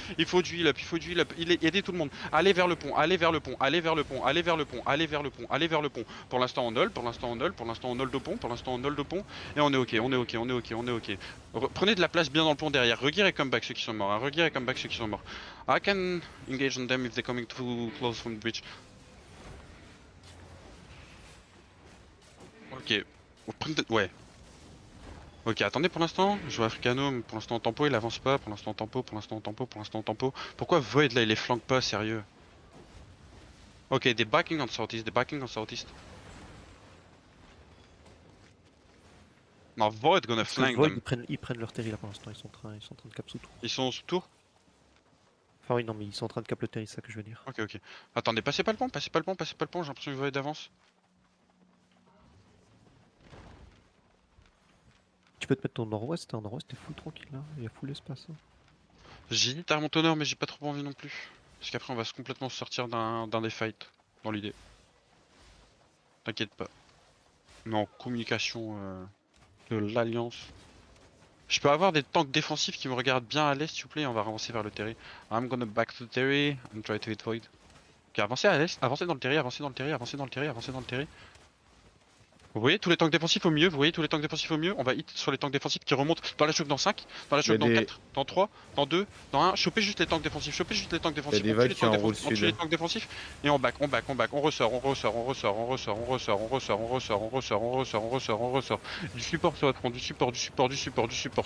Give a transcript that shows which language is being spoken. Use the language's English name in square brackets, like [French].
[French] Il faut du heal up, il faut du heal up, aidez tout le monde. Allez vers le pont, allez vers le pont, allez vers le pont, allez vers le pont, allez vers le pont, allez vers le pont. Pour l'instant on hold, pour l'instant on hold, pour l'instant on hold au pont, pour l'instant on hold au pont, et on est ok, on est ok, on est ok, on est ok. Prenez de la place bien dans le pont derrière, regear et comeback ceux qui sont morts, hein. Regear et comeback ceux qui sont morts. [English] I can engage on them if they're coming too close from the bridge. [French] Ok, ouais. Ok, attendez pour l'instant, je vois Africano, mais pour l'instant en tempo il avance pas, pour l'instant en tempo, pour l'instant en tempo, pour l'instant en tempo. Pourquoi Void là il les flanque pas, sérieux? Ok, des backing on southeast, des backing on southeast. [English] Non, Void gonna [French] Parce que [English] flank [French] Void, [English] them. [French] ils prennent leur terry là pour l'instant, ils sont en train de cap sous tour. Ils sont sous tour? Enfin oui, non, mais ils sont en train de cap le terry, c'est ça que je veux dire. Ok, ok. Attendez, passez pas le pont, passez pas le pont, passez pas le pont, j'ai l'impression que Void avance. Tu peux te mettre au nord-ouest, hein, nord-ouest t'es full tranquille là, il y a full espace. Hein. J'hésite à remonter au nord, mais j'ai pas trop envie non plus. Parce qu'après on va complètement sortir d'un des fights, dans l'idée. T'inquiète pas. On est en communication de l'Alliance. Je peux avoir des tanks défensifs qui me regardent bien à l'est, s'il vous plaît, et on va avancer vers le terry. [English] I'm gonna back to the terry and try to hit Void. [French] Ok, avancez à l'est, avancez dans le terry, avancez dans le terry, avancez dans le terry, avancez dans le terry. Vous voyez tous les tanks défensifs au milieu, vous voyez tous les tanks défensifs au milieu, on va hit sur les tanks défensifs qui remontent dans la choke dans 5, dans la choke dans 4, dans 3, dans 2, dans 1, chopez juste les tanks défensifs, chopez juste les tanks défensifs, Il y a des vagues qui enroulent on tue les sud. tanks défensifs, et on back, on back, on back, on ressort, on ressort, on ressort, on ressort, on ressort, on ressort, on ressort, on ressort, on ressort, on ressort, on ressort, du support sur votre front, du support, du support, du support, du support,